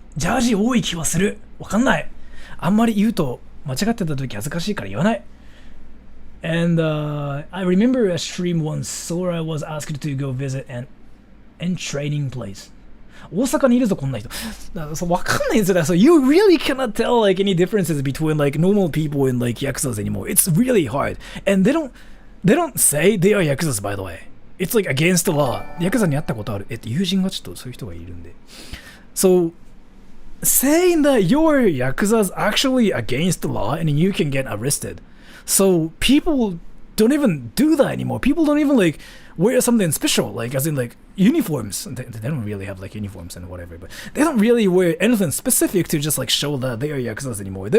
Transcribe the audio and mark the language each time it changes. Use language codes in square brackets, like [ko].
[ja] ジャージ多い気はする。わかんない。あんまり言うと間違ってた時恥ずかしいから言わない。 [en] And I remember a stream once Sora was asked to go visit an training place. [ja] 大阪にいるぞこんな人。 [en] そうわかんないんですよ。 So you really cannot tell like any differences between like normal people and like yakuzas anymore. It's really hard. And they don't say they are yakuzas, by the way. It's like against the law. [ja] ヤクザに会ったことある。友人がちょっとそういう人がいるんで。 [en] So saying that your yakuza is actually against the law and you can get arrested. So people don't even do that anymore. People don't even like wear something special, like as in like uniforms. They don't really have like uniforms and whatever, but they don't really wear anything specific to just like show that they are yakuzas anymore.